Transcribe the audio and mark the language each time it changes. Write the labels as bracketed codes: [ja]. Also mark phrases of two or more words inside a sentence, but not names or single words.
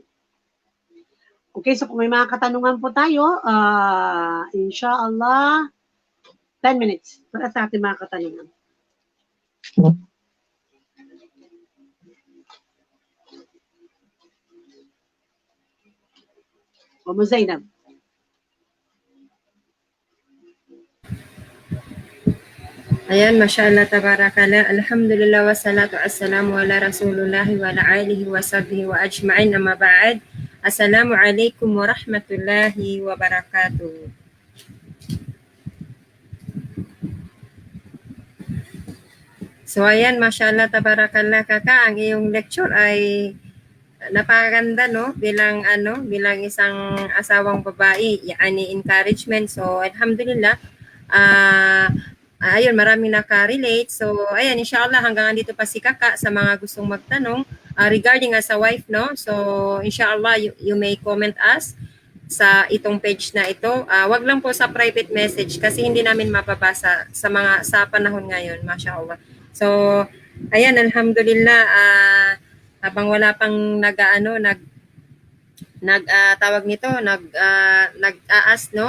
[tl] Okay, so kung may mga katanungan po tayo, inshallah, 10 minutes para sa ating mga katanungan. Umu Zainab. Ayan, [ar] ما شاء الله، تبارك الله. الحمد لله والصلاة والسلام على رسول الله وعلى آله وصحبه وأجمعين أما بعد. السلام عليكم ورحمة الله وبركاته. [tl] So ayan, [ar] ما شاء الله، تبارك الله [tl] kaka, ang iyong lecture ay napakaganda, no, bilang isang asawang babae, yani encouragement. So alhamdulillah, ayun, maraming naka-relate. So ayan, inshallah hanggang dito pa si kaka sa mga gustong magtanong [en] regarding as a wife, [tl] no. So inshallah [en] you may comment us [tl] sa itong page na ito. Wag lang po sa private message kasi hindi namin mapabasa sa panahon ngayon, mashallah. So ayan, alhamdulillah, habang wala pang nag-aas, no?